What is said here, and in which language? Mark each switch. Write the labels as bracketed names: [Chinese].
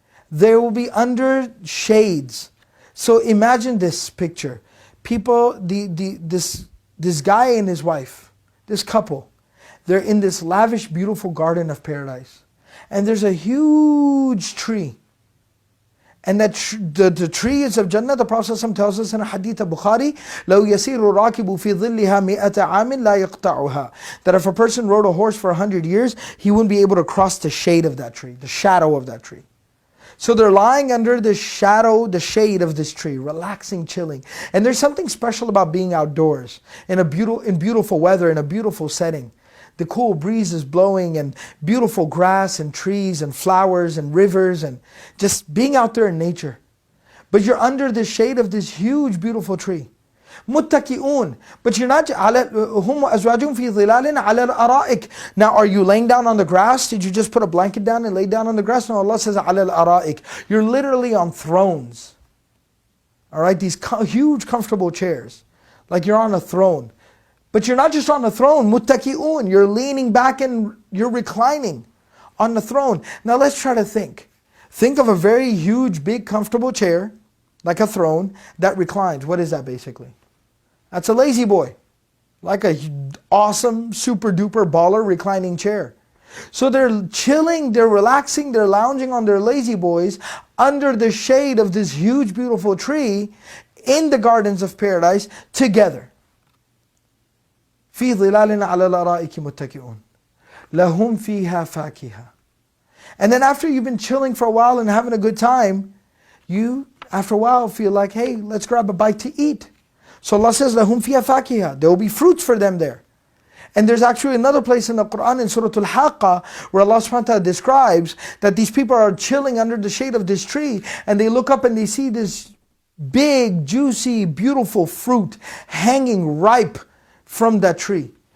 [English] They will be under shades. So imagine this picture. People, this guy and his wife, this couple, they're in this lavish, beautiful garden of paradise. And there's a huge tree. And that the tree is of Jannah. The Prophet ﷺ tells us in a hadith of Bukhari, [Arabic] لَوْ يَسِيرُ الرَّاكِبُ فِي ظِلِّهَا مِئَةَ عَامٍ لَا يَقْطَعُهَا. [English] That if a person rode a horse for 100 years, he wouldn't be able to cross the shade of that tree, the shadow of that tree. So they're lying under the shadow, the shade of this tree, relaxing, chilling. And there's something special about being outdoors in beautiful weather, in a beautiful setting. The cool breeze is blowing and beautiful grass and trees and flowers and rivers and just being out there in nature. But you're under the shade of this huge, beautiful tree. [Arabic] متكئون. [English] But you're not [Arabic] على هم وأزواجهم في ظلال على الأرائك. [English] Now are you laying down on the grass? Did you just put a blanket down and lay down on the grass? No, Allah says [Arabic] على الأرائك. [English] You're literally on thrones. Alright, these huge comfortable chairs. Like you're on a throne. But you're not just on a throne, [Arabic] متكئون. [English] You're leaning back and you're reclining on the throne. Now let's try to think. Think of a very huge, big, comfortable chair, like a throne, that reclines. What is that basically? That's a lazy boy. Like a awesome, super duper baller reclining chair. So they're chilling, they're relaxing, they're lounging on their lazy boys under the shade of this huge, beautiful tree in the gardens of paradise together. [Arabic] في ظلال على الأرائك متكئون لهم فيها فاكهة. [English] And then after you've been chilling for a while and having a good time, you after a while feel like, hey, let's grab a bite to eat. So Allah says, [Arabic] لهم فيها فاكهة. [English] There will be fruits for them there. And there's actually another place in the Quran in Surah Al-Haqqa where Allah subhanahu wa ta'ala describes that these people are chilling under the shade of this tree and they look up and they see this big, juicy, beautiful fruit hanging ripe from that tree.